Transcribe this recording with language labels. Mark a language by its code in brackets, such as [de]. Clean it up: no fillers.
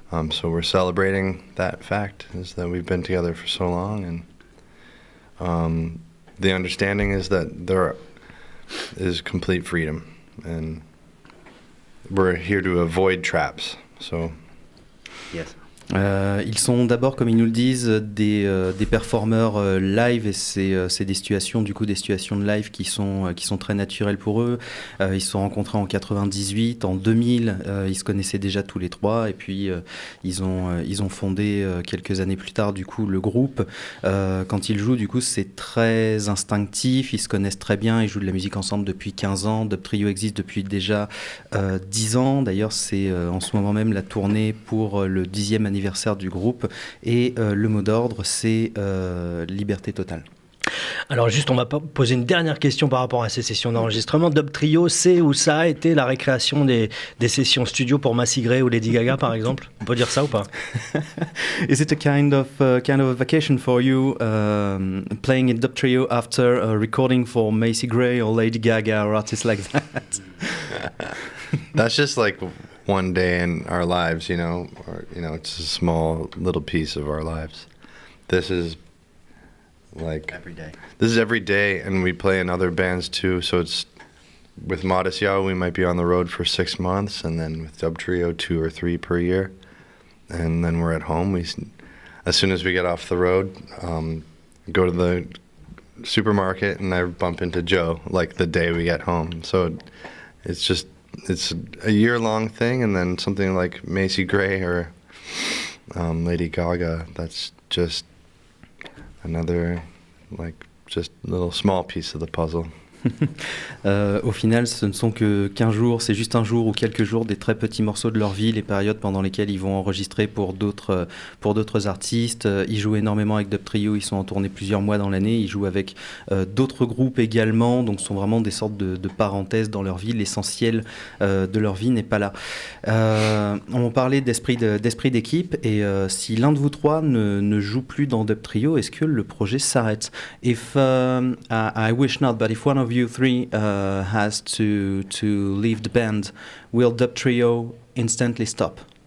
[en] So we're celebrating that fact, is that we've been together for so long. And the understanding is that there is complete freedom, and we're here to avoid traps. So, yes. [fr] Ils sont d'abord, comme ils nous le disent, des performeurs live, et c'est des situations de live qui sont très naturelles pour eux. Ils se sont rencontrés en 98, en 2000, ils se connaissaient déjà tous les trois, et puis ils ont fondé quelques années plus tard du coup le groupe. Quand ils jouent, du coup, c'est très instinctif, ils se connaissent très bien, ils jouent de la musique ensemble depuis 15 ans. Dub Trio existe depuis déjà 10 ans. D'ailleurs, c'est en ce moment même la tournée pour le 10e anniversaire du groupe, et le mot d'ordre, c'est liberté totale. Alors juste, on va poser une dernière question par rapport à ces sessions d'enregistrement. Dub Trio, c'est ou ça a été la récréation des sessions studio pour Massy Gray ou Lady Gaga, par exemple? On peut dire ça ou pas? [en] Is it a kind of a vacation for you, playing in Dub Trio after recording for Macy Gray or Lady Gaga or artists like that? That's just like one day in our lives, or it's a small little piece of our lives. This is like Every day. This is every day, and we play in other bands too. So it's with Modest Yao, we might be on the road for 6 months, and then with Dub Trio, 2 or 3 per year, and then we're at home. As soon as we get off the road, go to the supermarket and I bump into Joe like the day we get home. So it's a year-long thing, and then something like Macy Gray or Lady Gaga, that's just another just little small piece of the puzzle. [fr] Au final, ce ne sont que 15 jours, c'est juste un jour ou quelques jours des très petits morceaux de leur vie, les périodes pendant lesquelles ils vont enregistrer pour d'autres artistes. Ils jouent énormément avec Dub Trio, ils sont en tournée plusieurs mois dans l'année, ils jouent avec d'autres groupes également, donc ce sont vraiment des sortes de parenthèses dans leur vie. L'essentiel de leur vie n'est pas là. On parlait d'esprit d'équipe, et si l'un de vous trois ne joue plus dans Dub Trio, est-ce que le projet s'arrête? [en] If I wish not, but if one of you three has to leave the band, will Dub Trio instantly stop?